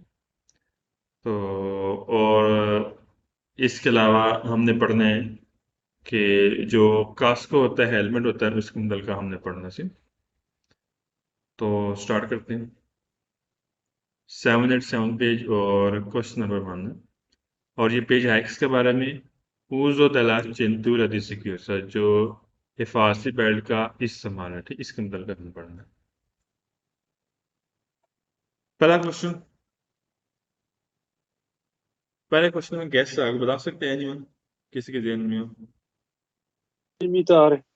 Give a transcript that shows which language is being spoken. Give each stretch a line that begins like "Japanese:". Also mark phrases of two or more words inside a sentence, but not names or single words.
Urdu: تو اور اس کے علاوہ ہم نے پڑھنا ہے کہ جو کاسکو ہوتا ہے، ہیلمٹ ہوتا ہے، اس کے مطلب کا ہم نے پڑھنا ہے. تو اسٹارٹ کرتے ہیں۔ 787 پیج اور کویسچن نمبر 1 ہے. اور یہ پیج ہے کس کے بارے میں?
Italian: uso della cintura di sicurezza,
Urdu: جو حفاظتی بیلٹ کا استعمال ہے. ٹھیک، اس کے مطلب کا ہمیں پڑھنا ہے۔ پہلا کویسچن، پہلے کویسچن میں گیس آگے بتا سکتے ہیں جی? کسی کے دھیان میں ہو?
Italian: Limitare.